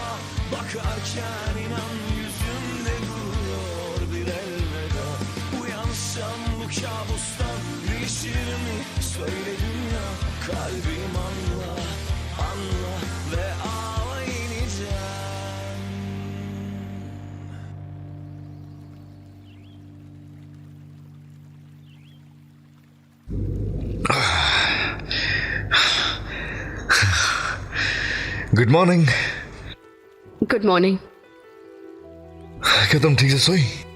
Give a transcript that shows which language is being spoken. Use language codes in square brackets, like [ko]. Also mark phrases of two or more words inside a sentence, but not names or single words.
[tr] Bakarken inan yüzümde duruyor bir elveda. Uyansam bu kabustan değişir mi? Söyle dünya, kalbim anla, anla ve ağla yeniden. [en] Good morning. Good morning. [hi] क्या तुम ठीक से सोई?